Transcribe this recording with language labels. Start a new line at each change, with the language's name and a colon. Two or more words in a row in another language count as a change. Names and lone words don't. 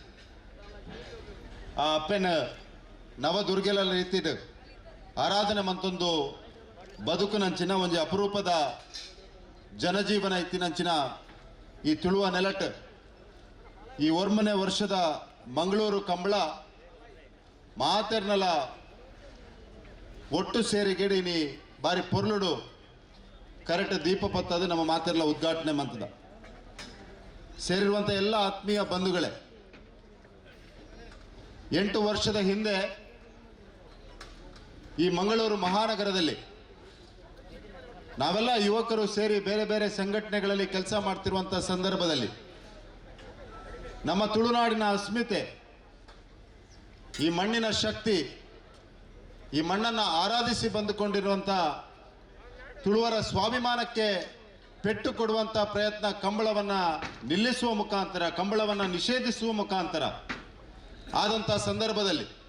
Tulu: ಆ ಅಪ್ಪನ ನವದುರ್ಗೆಲ ರೀತಿಡ್ ಆರಾಧನೆ ಮಂತೊಂದು ಬದುಕುನಂಚಿನ ಒಂದು ಅಪರೂಪದ ಜನಜೀವನ ಇತ್ತಿನಂಚಿನ ಈ ತುಳುವ ನೆಲಟ್ ಈ 1ನೇ ವರ್ಷದ ಮಂಗಳೂರು ಕಂಬಳ ಮಾತೆರ್ನಲ ಒಟ್ಟು ಸೇರಿಗೆಡಿ ನೀ ಬಾರಿ ಪೊರ್ಲುಡು ಕರೆಕ್ಟ್ ದೀಪ ಪತ್ತದು ನಮ್ಮ ಮಾತೆರ್ಲ ಉದ್ಘಾಟನೆ ಮಂತದ
Kannada: ಸೇರಿರುವಂಥ ಎಲ್ಲ ಆತ್ಮೀಯ ಬಂಧುಗಳೇ, 8 ವರ್ಷದ ಹಿಂದೆ ಈ ಮಂಗಳೂರು ಮಹಾನಗರದಲ್ಲಿ ನಾವೆಲ್ಲ ಯುವಕರು ಸೇರಿ ಬೇರೆ ಬೇರೆ ಸಂಘಟನೆಗಳಲ್ಲಿ ಕೆಲಸ ಮಾಡ್ತಿರುವಂಥ ಸಂದರ್ಭದಲ್ಲಿ ನಮ್ಮ ತುಳುನಾಡಿನ ಅಸ್ಮಿತೆ, ಈ ಮಣ್ಣಿನ ಶಕ್ತಿ, ಈ ಮಣ್ಣನ್ನು ಆರಾಧಿಸಿ ಬಂದುಕೊಂಡಿರುವಂಥ ತುಳುವರ ಸ್ವಾಭಿಮಾನಕ್ಕೆ ಪೆಟ್ಟು ಕೊಡುವಂಥ ಪ್ರಯತ್ನ ಕಂಬಳವನ್ನು ನಿಲ್ಲಿಸುವ ಮುಖಾಂತರ, ಕಂಬಳವನ್ನು ನಿಷೇಧಿಸುವ ಮುಖಾಂತರ ಆದಂಥ ಸಂದರ್ಭದಲ್ಲಿ